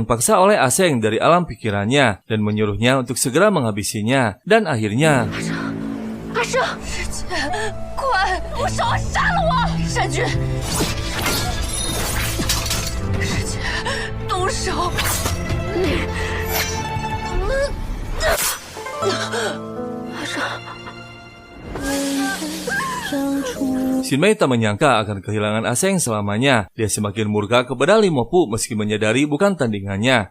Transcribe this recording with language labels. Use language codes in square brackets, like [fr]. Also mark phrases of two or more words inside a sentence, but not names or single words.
[id] paksa oleh Aseng dari alam pikirannya dan menyuruhnya untuk segera menghabisinya. Dan akhirnya... [zh] 阿生，师姐，快，我手杀了我！山君，师姐，动手！阿生。 [id] Xin Mei tak menyangka akan kehilangan Aseng selamanya. Dia semakin murka kepada Limopu meski menyadari bukan tandingannya.